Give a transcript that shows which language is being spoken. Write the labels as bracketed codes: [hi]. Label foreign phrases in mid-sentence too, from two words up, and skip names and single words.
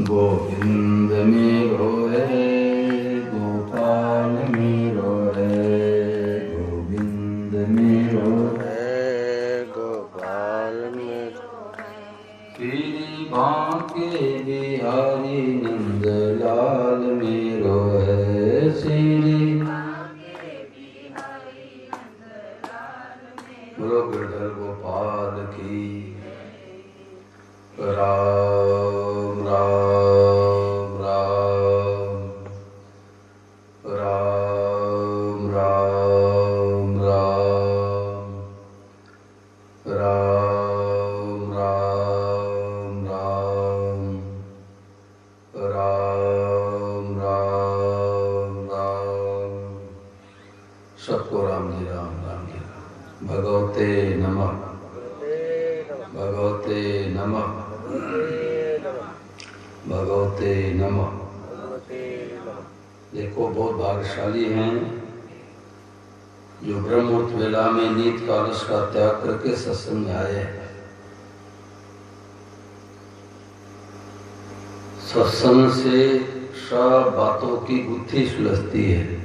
[hi] गोविंद मेरो है, गोपाल मेरो है, गोविंद मेरो है, गोपाल मेरो। श्री बांके बिहारी नंदलाल मेरो है, श्री बोलो गिरधर गोपाल की। राम राम राम राम राम राम राम राम राम राम राम राम। सबको राम जी राम राम जी राम। [sa] भगवते नमः, भगवते नमः, भगवते नमः। [hi] देखो बहुत भाग्यशाली हैं जो ब्रह्ममुहूर्त वेला में नीत कालश का त्याग करके सत्संग में आए हैं। सत्संग से सब बातों की गुत्थी सुलझती है।